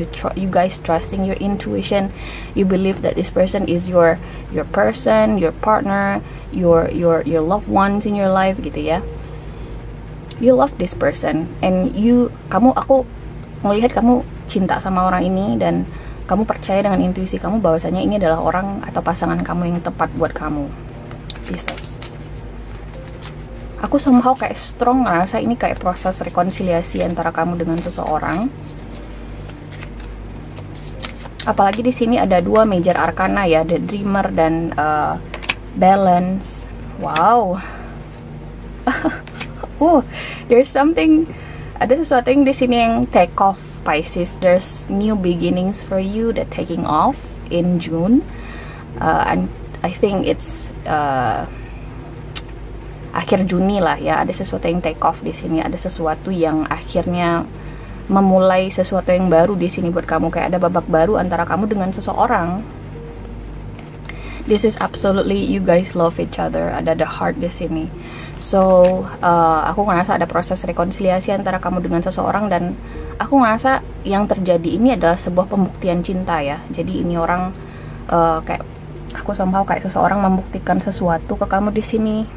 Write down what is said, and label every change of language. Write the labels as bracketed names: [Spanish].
[English] You guys trusting your intuition. You believe that this person is your person, your partner, your loved ones in your life [Indonesian] gitu ya. [English] You love this person [Indonesian] and aku melihat kamu cinta sama orang ini, dan kamu percaya dengan intuisi kamu bahwasanya ini adalah orang atau pasangan kamu yang tepat buat kamu, Pisces. Aku somehow kayak strong ngerasa ini kayak proses rekonsiliasi antara kamu dengan seseorang. Apalagi di sini ada dua major arcana ya, The Dreamer dan Balance. Wow. [English] There's something, [Indonesian] ada sesuatu yang di sini yang take off, Pisces. [English] There's new beginnings for you that taking off in June, and I think it's [Indonesian] akhir Juni lah ya. Ada sesuatu yang take off di sini, ada sesuatu yang akhirnya memulai sesuatu yang baru di sini buat kamu. Kayak ada babak baru antara kamu dengan seseorang. [English] This is absolutely you guys love each other. [Indonesian] Ada [English] the heart [Indonesian] di sini. So aku ngerasa ada proses rekonsiliasi antara kamu dengan seseorang, dan aku ngerasa yang terjadi ini adalah sebuah pembuktian cinta ya. Jadi ini orang kayak aku somehow kayak seseorang membuktikan sesuatu ke kamu di sini.